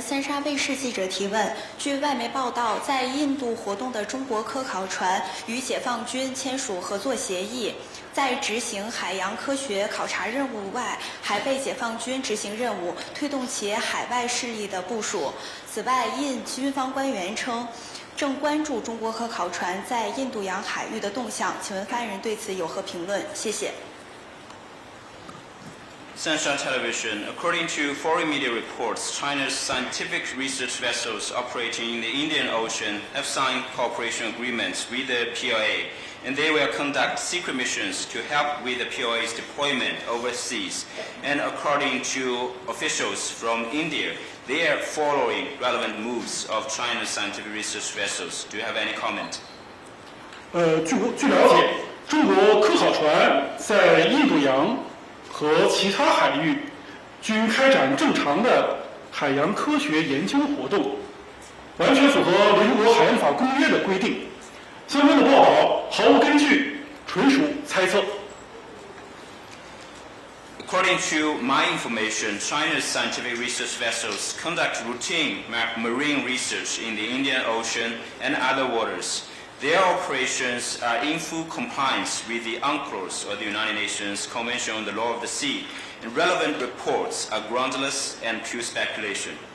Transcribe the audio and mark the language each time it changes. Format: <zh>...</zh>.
<zh>三沙卫视记者提问：据外媒报道，在印度活动的中国科考船与解放军签署合作协议，在执行海洋科学考察任务外，还被解放军执行任务，推动其海外势力的部署。此外，印军方官员称，正关注中国科考船在印度洋海域的动向。请问发言人对此有何评论？谢谢。</zh> <en>Sansha Television, according to foreign media reports, China's scientific research vessels operating in the Indian Ocean have signed cooperation agreements with the PLA, and they will conduct secret missions to help with the PLA's deployment overseas. And according to officials from India, they are following relevant moves of China's scientific research vessels. Do you have any comment?</en> <zh>据了解，中国科考船在印度洋和其他海域均开展正常的海洋科学研究活动，完全符合联合国海洋法公约的规定。相关的报道毫无根据，纯属猜测。</zh> <en>According to my information, China's scientific research vessels conduct routine marine research in the Indian Ocean and other waters. Their operations are in full compliance with the UNCLOS, or the United Nations Convention on the Law of the Sea, and relevant reports are groundless and pure speculation.</en>